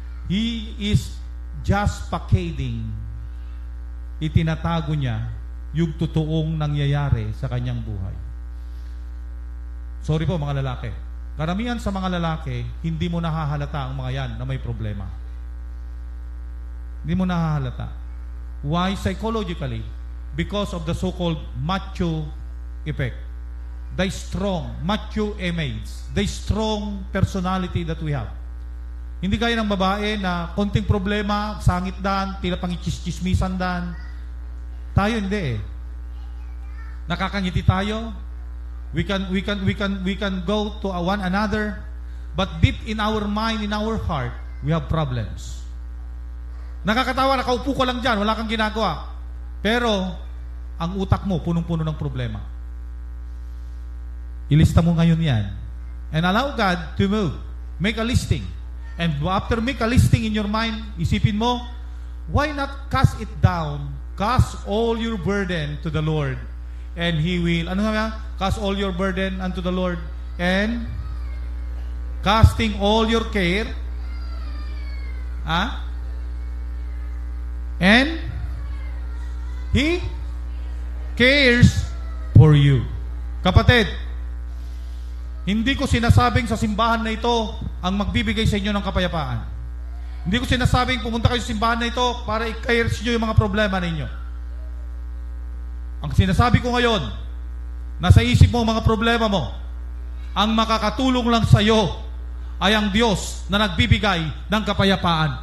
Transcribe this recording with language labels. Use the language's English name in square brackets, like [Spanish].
[English] He is just packaging. [Filipino] Itinatago niya yung totoong nangyayari sa kanyang buhay. Sorry po mga lalaki. Karamihan sa mga lalaki, hindi mo nahahalata ang mga yan na may problema. Hindi mo nahahalata. Why? [English] Psychologically, because of the so-called macho effect. The strong, macho image, the strong personality that we have. [Filipino] Hindi gaya ng babae na konting problema, sangit dan, tila pangichismismisan dan. Tayo hindi eh. Nakakangiti tayo. [English] We can go to one another, but deep in our mind, in our heart, we have problems. [Filipino] Nakakatawa, nakaupo ka lang dyan, wala kang ginagawa. Pero, ang utak mo, punong-puno ng problema. Ilista mo ngayon yan. [English] And allow God to move. Make a listing. And after make a listing in your mind, [Filipino] isipin mo, [English] why not cast it down? Cast all your burden to the Lord. And He will, cast all your burden unto the Lord. And casting all your care, and He cares for you. Kapatid, [Filipino] Hindi ko sinasabing sa simbahan na ito ang magbibigay sa inyo ng kapayapaan. Hindi ko sinasabing pumunta kayo sa simbahan na ito para i-clears nyo yung mga problema ninyo. Ang sinasabi ko ngayon, nasa isip mo ang mga problema mo, ang makakatulong lang sa iyo ay ang Diyos na nagbibigay ng kapayapaan.